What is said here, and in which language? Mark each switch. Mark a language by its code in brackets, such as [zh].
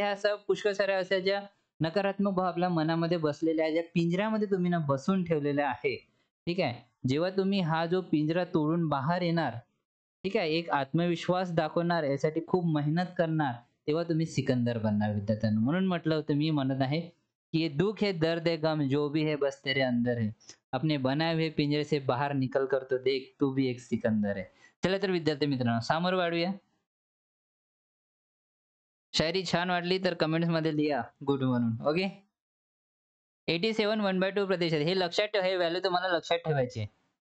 [mr] ह्या असं पुष्कळ साऱ्या अशा ज्या नकारात्मक भाव आपल्या मनामध्ये बसलेल्या आहेत, ज्या पिंजऱ्यामध्ये तुम्ही ना बसवून ठेवलेल्या आहे. ठीक आहे. जेव्हा तुम्ही हा जो पिंजरा तोडून बाहेर येणार, ठीक आहे, एक आत्मविश्वास दाखवणार, यासाठी खूप मेहनत करणार, तेव्हा तुम्ही सिकंदर बनणार विद्यार्थ्यांनो. म्हणून म्हटलं होतं मी म्हणत आहे, की [hi] ये दुःख है, दर्द है, गम जो भी है बस तेरे अंदर है. अपने बनाए हुए पिंजरे से बाहर निकल कर तो देख तू भी एक सिकंदर है. [mr] चला तर विद्यार्थी मित्रांनो समोर वाढूया. शायरी छान वाटली तर कमेंट्समध्ये लिहा गुड म्हणून. ओके. 87 1/2%. हे लक्षात ठेवा. हे व्हॅल्यू तुम्हाला लक्षात ठेवायची आहे.